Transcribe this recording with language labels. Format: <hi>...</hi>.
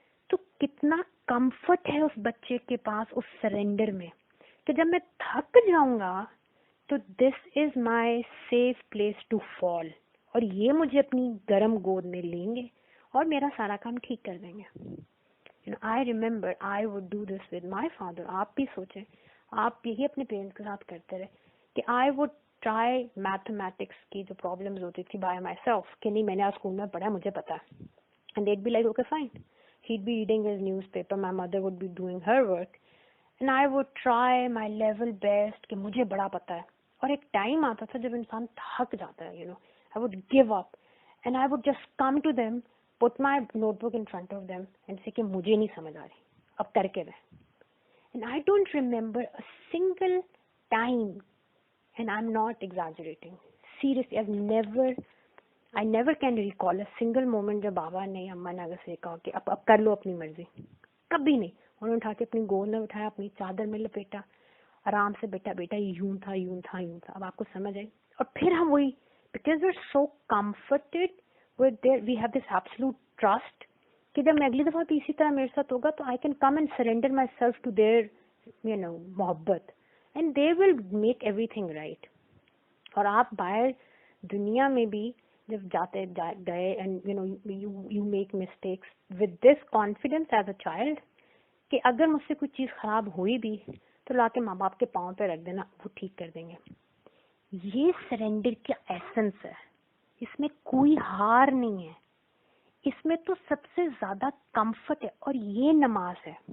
<ur>تو کتنا کمفرٹ ہے اس بچے کے پاس اس سرنڈر میں کہ جب میں تھک جاؤں گا تو</ur> <en>this is my safe place to fall,</en> <ur>اور یہ مجھے اپنی گرم گود میں لیں گے اور میرا سارا کام ٹھیک کر دیں گے.</ur> <en>I remember I would do this with my father.</en> <ur>آپ بھی سوچیں, آپ یہی اپنے پیرنٹس کے ساتھ کرتے رہے کہ</ur> <en>I would try mathematics</en> <ur>کی جو پرابلمز ہوتی تھی</ur> <en>by myself,</en> <ur>کہ نہیں میں نے آج اسکول میں پڑھا مجھے پتا ہے,</ur> <en>and they'd be like okay fine, he'd be reading his newspaper, my mother would be doing her work, and I would try my level best</en> <ur>کہ مجھے بڑا پتا ہے. اور ایک ٹائم آتا تھا جب انسان تھک جاتا ہے,</ur> <en>I would give up and I would just come to them, put my notebook in front of them and say</en> <ur>کہ مجھے نہیں سمجھ آ رہی, اب کر کے دیں.</ur> <en>And I don't remember a single time, and I'm not exaggerating, seriously, I never can recall a single moment</en> <ur>جب بابا نے اماں نے اگر سے کہا کہ اب کر لو اپنی مرضی, کبھی نہیں. انہوں نے اٹھا کے اپنی گود میں اٹھایا, اپنی چادر میں لپیٹا, آرام سے بیٹا یوں تھا, اب آپ کو سمجھ آئی. اور پھر ہم وہی,</ur> <en>because we're so comforted with their, we have this absolute trust</en> <ur>کہ جب میں اگلی دفعہ بھی اسی طرح میرے ساتھ ہوگا تو</ur> <en>I can come and surrender myself to their محبت, and they will make everything right.</en> <ur>اور آپ باہر دنیا میں بھی جب جاتے گئے</ur> <en>and you make mistakes with this confidence as a child</en> <ur>کہ اگر مجھ سے کوئی چیز خراب ہوئی بھی تو لا کے ماں باپ کے پاؤں پہ رکھ دینا, وہ ٹھیک کر دیں گے. یہ سرنڈر کا ایسنس ہے, اس میں کوئی ہار نہیں ہے, اس میں تو سب سے زیادہ کمفرٹ ہے. اور یہ نماز ہے.</ur>